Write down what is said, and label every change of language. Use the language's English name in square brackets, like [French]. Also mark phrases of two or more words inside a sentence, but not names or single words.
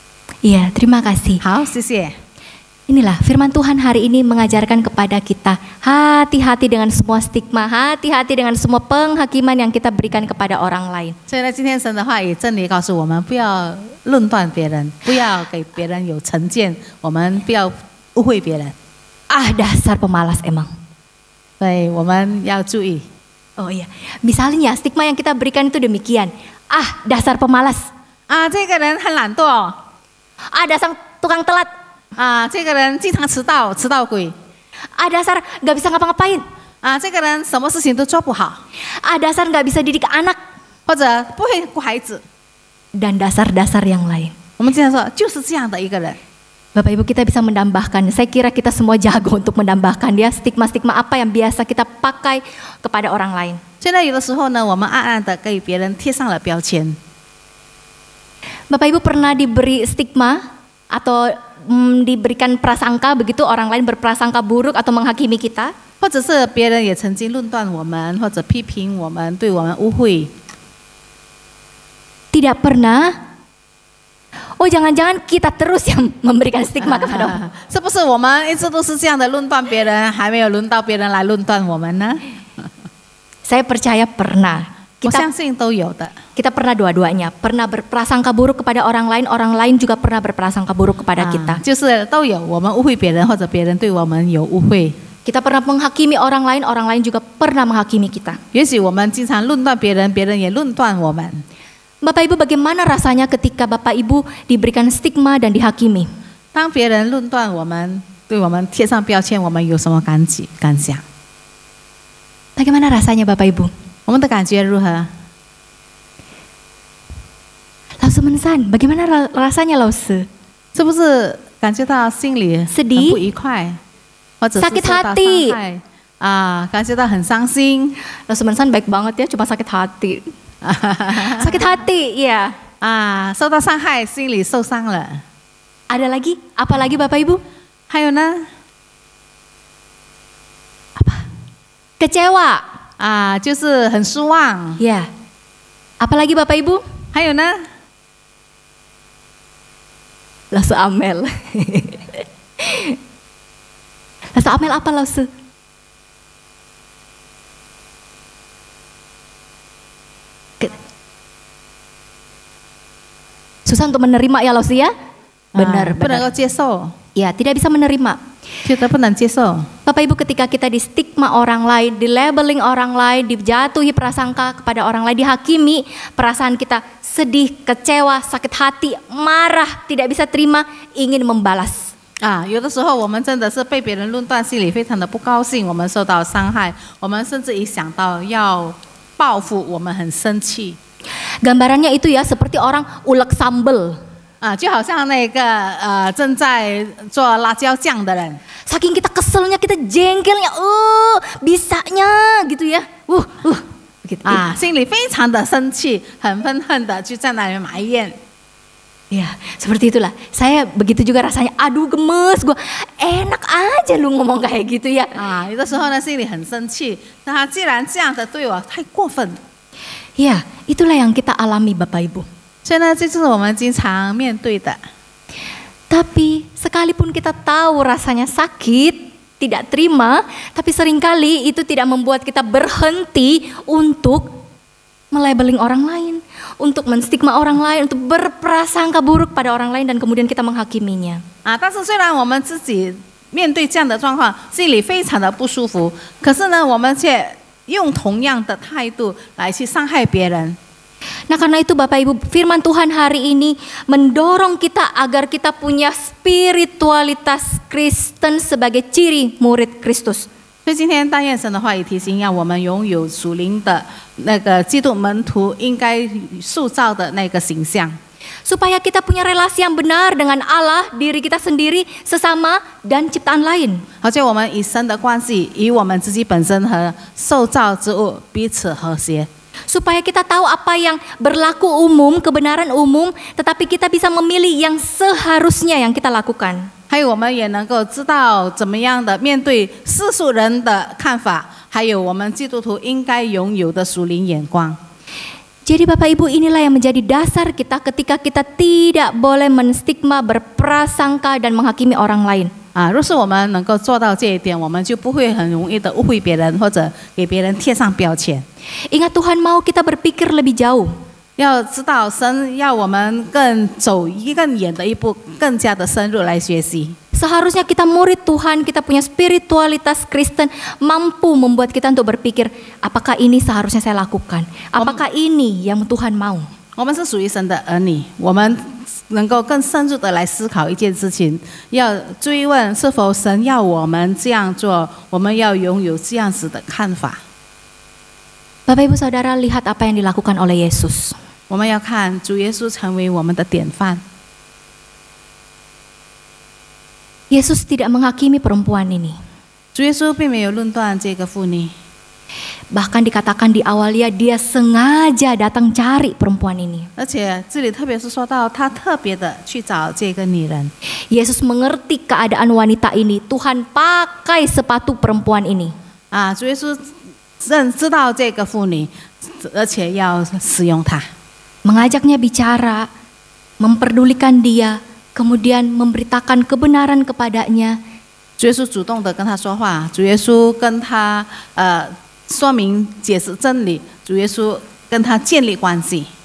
[Indonesian] Iya, terima kasih. [Chinese] 好，谢谢。 [Indonesian] Inilah firman Tuhan hari ini mengajarkan kepada kita, hati-hati dengan semua stigma, hati-hati dengan semua penghakiman yang kita berikan kepada orang lain. [Chinese] 所以呢，今天神的话语真理告诉我们，不要论断别人，不要给别人有成见，我们不要误会别人。 [Indonesian] Ah, dasar pemalas emang. [Chinese] 所以我们要注意。 [Indonesian] Oh iya, misalnya stigma yang kita berikan itu demikian. Ah, dasar pemalas. [Chinese] 啊，这个人很懒惰哦。 [Indonesian] Ah, dasar tukang telat. [Chinese] 啊，这个人经常迟到，迟到鬼。 [Indonesian] Ah, dasar nggak bisa ngapa-ngapain. [Chinese] 啊，这个人什么事情都做不好， [Indonesian] Ah, dasar nggak bisa didik anak. [Chinese] 或者不会顾孩子。 [Indonesian] Dan dasar-dasar yang lain. [Chinese] 我们经常说，就是这样的一个人。 [Indonesian] Bapak Ibu, kita bisa menambahkan, saya kira kita semua jago untuk menambahkan ya stigma-stigma apa yang biasa kita pakai kepada orang lain. [Chinese] 现在有的时候呢，我们暗暗的给别人贴上了标签。 [Indonesian] Bapak Ibu pernah diberi stigma atau diberikan prasangka begitu, orang lain berprasangka buruk atau menghakimi kita? [Chinese] 或者是别人也曾经论断我们，或者批评我们，对我们污秽。 [Indonesian] Tidak pernah. Oh, jangan-jangan kita terus yang memberikan stigma kepada orang. [Chinese] 是不是我们一直都是这样的论断别人，还没有轮到别人来论断我们呢？ [Indonesian] Saya percaya pernah. [Chinese] 我相信都有的。 [Indonesian] Kita pernah dua-duanya, pernah berprasangka buruk kepada orang lain juga pernah berprasangka buruk kepada kita. [Chinese] 就是都有，我们误会别人，或者别人对我们有误会。 [Indonesian] Kita pernah menghakimi orang lain juga pernah menghakimi kita. [Chinese] 也许我们经常论断别人，别人也论断我们。 [Indonesian] Bapak Ibu, bagaimana rasanya ketika Bapak Ibu diberikan stigma dan dihakimi? [Chinese] 当别人论断我们，对我们贴上标签，我们有什么感想？ [Indonesian] Bagaimana rasanya Bapak Ibu? [Chinese] 我们的感觉如何？ [Indonesian] Lause Mensan, bagaimana rasanya Lause? [Chinese] 是不是感觉到心里很不愉快，或者是受到伤害？啊，感觉到很伤心。 [Indonesian] Lause Mensan baik banget ya, cuma sakit hati. Sakit hati, iya. [Chinese] 啊，受到伤害，心里受伤了。 [Indonesian] Ada lagi? Apa lagi Bapak Ibu? [Chinese] 还有呢？ [Indonesian] Kecewa. [Chinese] 啊，就是很失望。 [Indonesian] Ya. Apa lagi Bapak Ibu? [Chinese] 还有呢？ [Indonesian] Lause Amel. Lause Amel apa Lause? Susah untuk menerima ya Lause ya? Benar, [Chinese] 不能够 [Indonesian] benar. [Chinese] 接受， [Indonesian] Ya, tidak bisa menerima. [Chinese] 觉得不能接受。 [Indonesian] Bapak Ibu, ketika kita di stigma orang lain, di labeling orang lain, dijatuhi prasangka kepada orang lain, dihakimi, perasaan kita sedih, kecewa, sakit hati, marah, tidak bisa terima, ingin membalas. [Chinese] 啊，有的时候我们真的是被别人论断，心里非常的不高兴，我们受到伤害，我们甚至一想到要报复，我们很生气。 [Indonesian] Gambarannya itu ya seperti orang ulek sambel. [Chinese] 啊，就好像那个正在做辣椒酱的人， [Indonesian] Saking kita keselnya, kita jengkelnya, bisanya gitu ya. Gitu. [Chinese] 啊，心里非常的生气，很愤恨的就在那里埋怨。 [Indonesian] Ya, seperti itulah. Saya begitu juga rasanya. Aduh, gemes gue. Enak aja lu ngomong kayak gitu ya. [Chinese] 啊，有的时候呢，心里很生气，那他既然这样的对我，太过分。 [Indonesian] Ya, itulah yang kita alami Bapak Ibu. [Chinese] 所以呢，这就是我们经常面对的。 [Indonesian] Tapi sekalipun kita tahu rasanya sakit, tidak terima, tapi seringkali itu tidak membuat kita berhenti untuk melabeling orang lain, untuk menstigma orang lain, untuk berprasangka buruk pada orang lain dan kemudian kita menghakiminya. [Chinese] 啊，但是虽然我们自己面对这样的状况，心里非常的不舒服，可是呢，我们却用同样的态度来去伤害别人。 [Indonesian] Nah, karena itu Bapak Ibu, firman Tuhan hari ini mendorong kita agar kita punya spiritualitas Kristen sebagai ciri murid Kristus. [Chinese] 所以今天但愿神的话语提醒，让我们拥有属灵的那个基督门徒应该塑造的那个形象， [Indonesian] Supaya kita punya relasi yang benar dengan Allah, diri kita sendiri, sesama, dan ciptaan lain. [Chinese] 而且我们与神的关系，与我们自己本身和受造之物彼此和谐。 [Indonesian] Supaya kita tahu apa yang berlaku umum, kebenaran umum, tetapi kita bisa memilih yang seharusnya yang kita lakukan. [Chinese] 还有我们也能够知道怎么样的面对世俗人的看法，还有我们基督徒应该拥有的属灵眼光。 [Indonesian] Jadi Bapak Ibu, inilah yang menjadi dasar kita ketika kita tidak boleh menstigma, berprasangka dan menghakimi orang lain. [Chinese] 若是我们能够做到这一点，我们就不会很容易的误会别人或者给别人贴上标签。 [Indonesian] Ingat, Tuhan mau kita berpikir lebih jauh. [Chinese] 要知道神要我们走更远的一步，更加的深入来学习。 [Indonesian] Seharusnya kita murid Tuhan, kita punya spiritualitas Kristen, mampu membuat kita untuk berpikir, apakah ini seharusnya saya lakukan? Apakah ini yang Tuhan mau? [Chinese] 我们是属于神的儿女，我们能够更深入的来思考一件事情，要追问是否神要我们这样做，我们要拥有这样子的看法。 [Indonesian] Bapak Ibu Saudara, lihat apa yang dilakukan oleh Yesus. [Chinese] 我们要看主耶稣成为我们的典范。 [Indonesian] Yesus tidak menghakimi perempuan ini. [Chinese] 主耶稣并没有论断这个妇女， [Indonesian] Bahkan dikatakan di awalnya dia sengaja datang cari perempuan ini. [Chinese] 而且这里特别是说到他特别的去找这个女人。 [Indonesian] Yesus mengerti keadaan wanita ini. Tuhan pakai sepatu perempuan ini. [Chinese] 主耶稣知道这个妇女，而且要使用她， [Indonesian] Mengajaknya bicara, memperdulikan dia, kemudian memberitakan kebenaran kepadanya. [Chinese] 主耶稣主动的跟她说话，主耶稣跟她说明解释真理，主耶稣跟她建立关系，